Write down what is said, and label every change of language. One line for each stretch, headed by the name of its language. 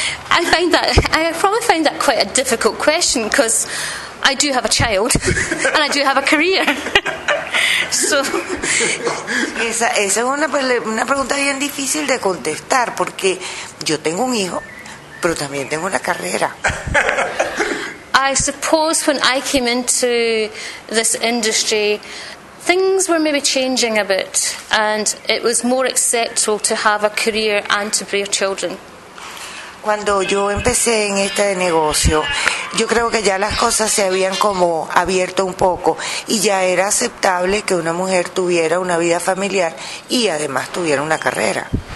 English: I find that I probably find that quite a difficult question, because I do have a child and I do have a career. So.
Spanish: Esa es una pregunta bien difícil de contestar, porque yo tengo un hijo, pero también tengo una carrera.
English: I suppose when I came into this industry, things were maybe changing a bit, and it was more acceptable to have a career and to bear children.
Spanish: Cuando yo empecé en este negocio, yo creo que ya las cosas se habían como abierto un poco y ya era aceptable que una mujer tuviera una vida familiar y además tuviera una carrera.